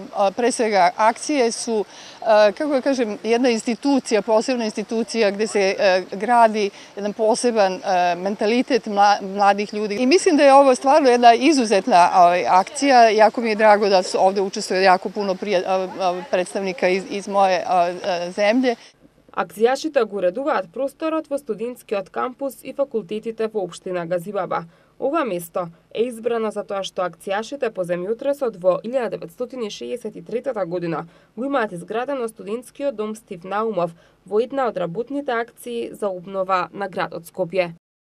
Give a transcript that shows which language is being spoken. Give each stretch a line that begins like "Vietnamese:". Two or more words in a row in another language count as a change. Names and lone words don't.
Serbian: Pre svega, akcije su, kako da kažem, jedna institucija, posebna institucija gde se gradi jedan poseban mentalitet mladih ljudi. I mislim da je ovo stvarno jedna izuzetna akcija. Jako mi je drago da su ovde učestvuje jako puno predstavnika iz moje земље.
Macedonian: Акцијашите го уредуваат просторот во студентскиот кампус и факултетите во општина Газибаба. Ова место е избрано затоа што акцијашите по земјотресот во 1963 година го имаат изградено студентскиот дом Стив Наумов во една од работните акции за обнова на градот Скопје.